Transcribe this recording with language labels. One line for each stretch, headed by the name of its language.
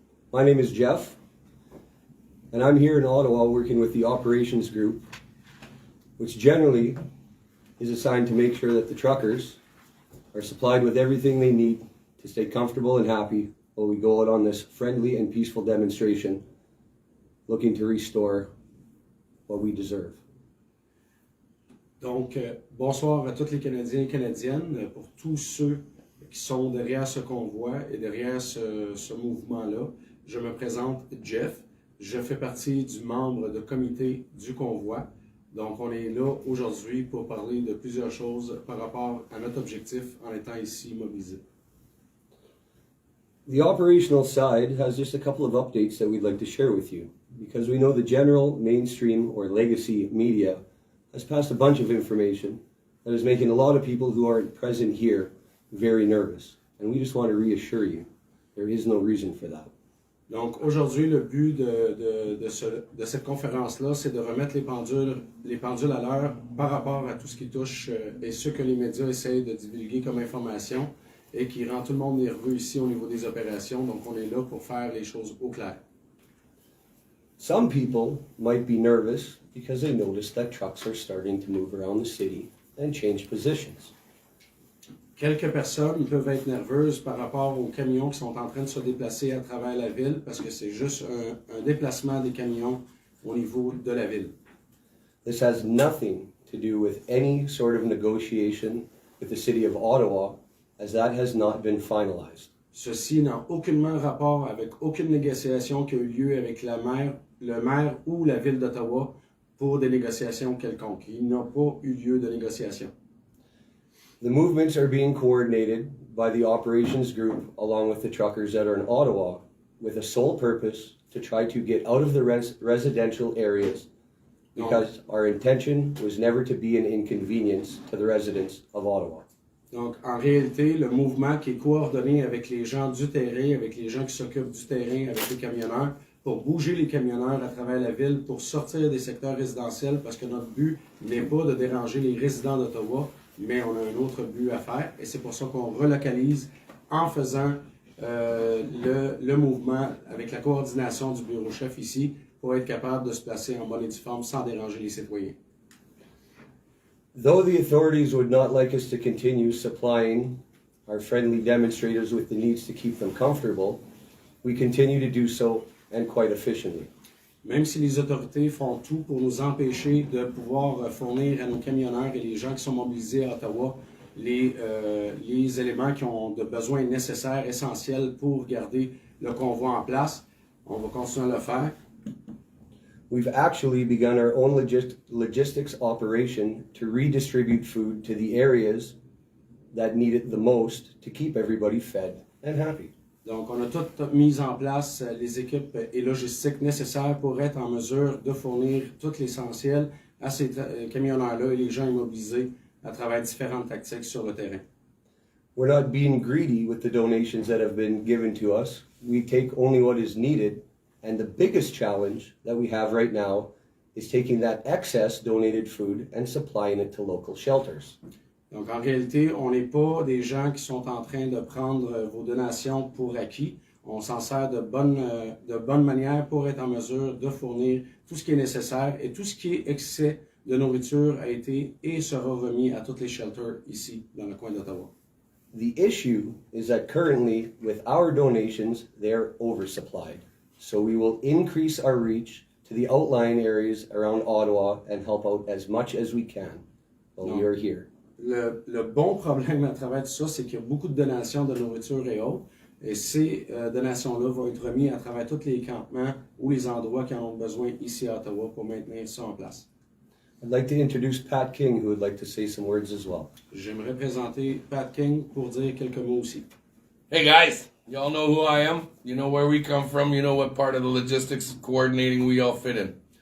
English: My name is Jeff, and I'm here in Ottawa working with the operations group, which generally is assigned to make sure that the truckers are supplied with everything they need to stay comfortable and happy while we go out on this friendly and peaceful demonstration looking to restore what we deserve.
French: Donc, bonsoir à tous les Canadiens et Canadiennes, pour tous ceux qui sont derrière ce convoi et derrière ce mouvement-là. Je me présente Jeff, je fais partie du membre de comité du convoi. Donc, on est là aujourd'hui pour parler de plusieurs choses par rapport à notre objectif en étant ici mobilisés.
English: The operational side has just a couple of updates that we'd like to share with you, because we know the general, mainstream, or legacy media has passed a bunch of information that is making a lot of people who aren't present here very nervous. And we just want to reassure you, there is no reason for that.
French: Donc aujourd'hui, le but de cette conférence-là, c'est de remettre les pendules à l'heure par rapport à tout ce qui touche et ce que les médias essayent de divulguer comme information et qui rend tout le monde nerveux ici au niveau des opérations. Donc on est là pour faire les choses au clair.
English: Some people might be nervous because they notice that trucks are starting to move around the city and change positions.
French: Quelques personnes peuvent être nerveuses par rapport aux camions qui sont en train de se déplacer à travers la ville parce que c'est juste un déplacement des camions au niveau de la ville.
English: This has nothing to do with any sort of negotiation with the city of Ottawa, as that has not been finalized.
French: Ceci n'a aucunement rapport avec aucune négociation qui a eu lieu avec le maire ou la ville d'Ottawa pour des négociations quelconques. Il n'a pas eu lieu de négociation.
English: The movements are being coordinated by the operations group along with the truckers that are in Ottawa with a sole purpose to try to get out of the residential areas, because our intention was never to be an inconvenience to the residents of Ottawa.
French: Donc, en réalité, le mouvement qui est coordonné avec les gens du terrain, avec les gens qui s'occupent du terrain, avec les camionneurs, pour bouger les camionneurs à travers la ville, pour sortir des secteurs résidentiels, parce que notre but n'est pas de déranger les résidents d'Ottawa, mais on a un autre but à faire, et c'est pour ça qu'on relocalise en faisant le mouvement avec la coordination du bureau-chef ici, pour être capable de se placer en bonne et due forme sans déranger les citoyens.
English: Though the authorities would not like us to continue supplying our friendly demonstrators with the needs to keep them comfortable, we continue to do so, and quite efficiently.
French: Même si les autorités font tout pour nous empêcher de pouvoir fournir à nos camionneurs et les gens qui sont mobilisés à Ottawa les éléments qui ont de besoins nécessaires, essentiels pour garder le convoi en place, on va continuer à le faire.
English: We've actually begun our own logistics operation to redistribute food to the areas that need it the most to keep everybody fed and happy.
French: Donc, on a tout mis en place les équipes et logistiques nécessaires pour être en mesure de fournir tout l'essentiel à ces camionneurs-là et les gens immobilisés à travers différentes tactiques sur le terrain.
English: We're not being greedy with the donations that have been given to us. We take only what is needed. And the biggest challenge that we have right now is taking that excess donated food and supplying it to local shelters.
French: Donc, en réalité, on n'est pas des gens qui sont en train de prendre vos donations pour acquis. On s'en sert de bonne manière pour être en mesure de fournir tout ce qui est nécessaire, et tout ce qui est excès de nourriture a été et sera remis à tous les shelters ici, dans le coin d'Ottawa.
English: The issue is that currently, with our donations, they're oversupplied. So we will increase our reach to the outlying areas around Ottawa and help out as much as we can while we are here.
French: Le bon problème à travers tout ça, c'est qu'il y a beaucoup de donations de nourriture et autres, et ces donations-là vont être remises à travers tous les campements ou les endroits qui en ont besoin ici à Ottawa pour maintenir ça en place.
English: I'd like to introduce Pat King, who would like to say some words as well.
French: J'aimerais présenter Pat King pour dire quelques mots aussi.
English: Hey guys, y'all know who I am? You know where we come from? You know what part of the logistics coordinating we all fit in?